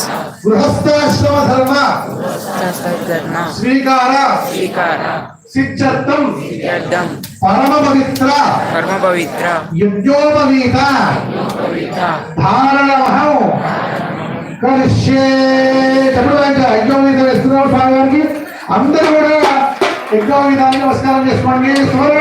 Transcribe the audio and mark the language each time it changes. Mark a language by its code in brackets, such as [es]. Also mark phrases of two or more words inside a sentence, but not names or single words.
[sa] गृहस्थाश्रम धर्म स्वीकार सिद्धर्थम परम पवित्र यज्ञोपवीत धारणमहं करिष्ये यज्ञोपवीत [te] వేస్తున్నాం స్వామి గారికి అందరూ కూడా యజ్ఞోపవీతానికి నమస్కారం చేసుకోండి సువర్ణ